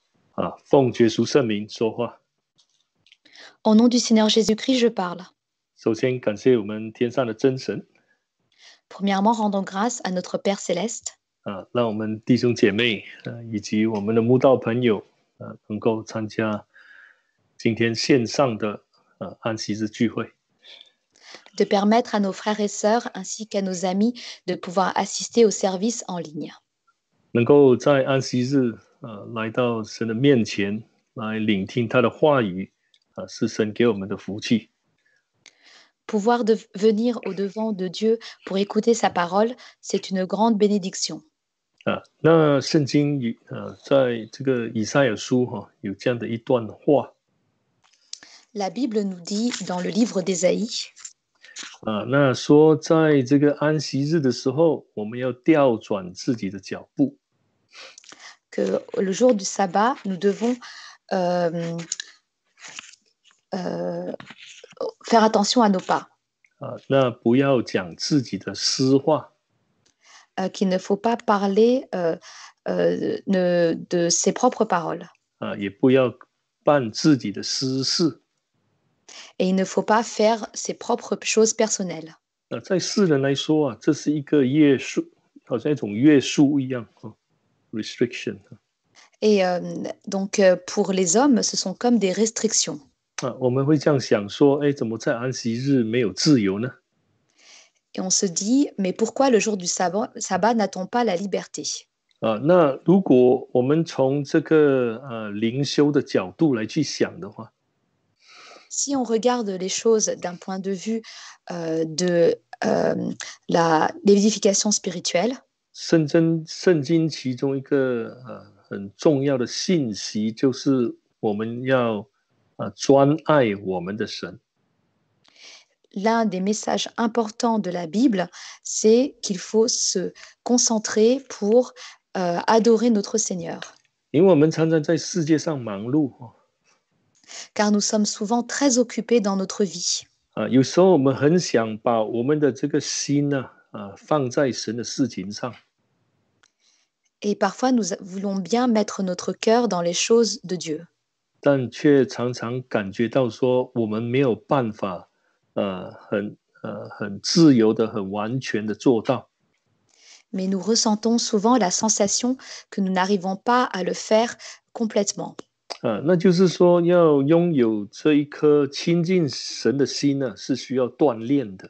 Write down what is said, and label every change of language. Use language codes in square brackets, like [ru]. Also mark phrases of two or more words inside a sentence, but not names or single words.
[zh] 奉耶稣圣名说话。 [fr] Au nom du Seigneur Jésus-Christ, je parle. [zh] 首先感谢我们天上的真神 [fr] Premièrement, rendons grâce à notre Père céleste [zh] 让我们弟兄姐妹以及我们的慕道朋友能够参加今天线上的安息日聚会。 [fr] de permettre à nos frères et sœurs ainsi qu'à nos amis de pouvoir assister au service en ligne. [zh] 能够在安息日来到神的面前来聆听他的话语是神给我们的福气。 [fr] Pouvoir venir au-devant de Dieu pour écouter sa parole, c'est une grande bénédiction. [zh] 那圣经在这个以赛亚书有这样的一段话。 [fr] La Bible nous dit dans le livre d'Ésaïe [zh] 那说在这个安息日的时候，我们要调转自己的脚步。 [fr] que le jour du sabbat, nous devons faire attention à nos pas. [zh] 那不要讲自己的私话。 [fr] Qu'il ne faut pas parler de ses propres paroles. [zh] 也不要办自己的私事。 [fr] Et il ne faut pas faire ses propres choses personnelles. [zh] 在世人来说这是一个约束，好像一种约束一样restriction。 [fr] Et donc, pour les hommes, ce sont comme des restrictions. [zh] 我们会这样想说，怎么在安息日没有自由呢？ [fr] Et on se dit, mais pourquoi le jour du sabbat n'a-t-on pas la liberté? [zh] 那如果我们从这个灵修的角度来去想的话， [fr] Si on regarde les choses d'un point de vue de l'édification spirituelle, [zh] 圣经其中一个很重要的信息就是我们要专爱我们的神。 [fr] l'un des messages importants de la Bible, c'est qu'il faut se concentrer pour adorer notre Seigneur. [zh] 因为我们常常在世界上忙碌 [fr] Car nous sommes souvent très occupés dans notre vie. [zh] 有时候我们很想把我们的这个心放在神的事情上。 [fr] Et parfois, nous voulons bien mettre notre cœur dans les choses de Dieu. [zh] 但却常常感觉到说我们没有办法很自由的很完全的做到。 [fr] Mais nous ressentons souvent la sensation que nous n'arrivons pas à le faire complètement. [zh] 那就是说要拥有这一颗亲近神的心呢，是需要锻炼的。